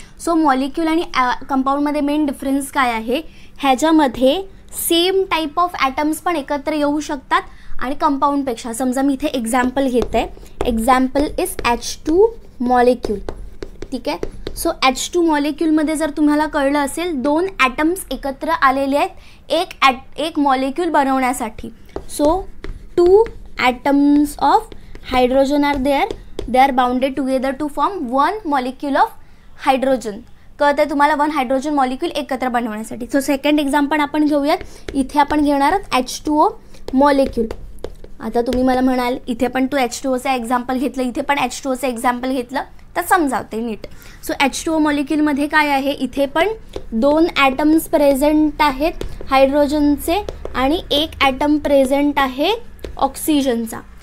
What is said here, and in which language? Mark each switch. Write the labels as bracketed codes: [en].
[mr] So molecule आणि कंपाऊंडमध्ये main difference काय आहे, ह्याच्यामध्ये सेम टाईप ऑफ ॲटम्स पण एकत्र येऊ शकतात आणि कंपाऊंडपेक्षा. समजा मी इथे एक्झाम्पल घेते. [en] Example is H2 molecule. [mr] ठीक आहे, सो H2 मॉलिक्यूलमध्ये जर तुम्हाला कळलं असेल, 2 ॲटम्स एकत्र आलेले आहेत एक मॉलिक्यूल बनवण्यासाठी. [en] So 2 atoms of hydrogen are there. They are bounded together to form 1 molecule of hydrogen. [mr] कळत आहे तुम्हाला, 1 हायड्रोजन मॉलिक्यूल एकत्र बनवण्यासाठी. सो सेकंड एक्झाम्पल आपण घेऊयात. इथे आपण घेणार आहोत H2O मॉलिक्यूल. आता तुम्ही मला म्हणाल इथे पण तू H2Oचं एक्झाम्पल घेतलं, इथे पण H2Oचं एक्झाम्पल घेतलं, तर समजावते नीट. सो H2O मॉलिक्यूलमध्ये काय आहे, इथे पण 2 ॲटम्स प्रेझेंट आहेत हायड्रोजनचे, आणि 1 ॲटम प्रेझेंट आहे ऑक्सिजनचा.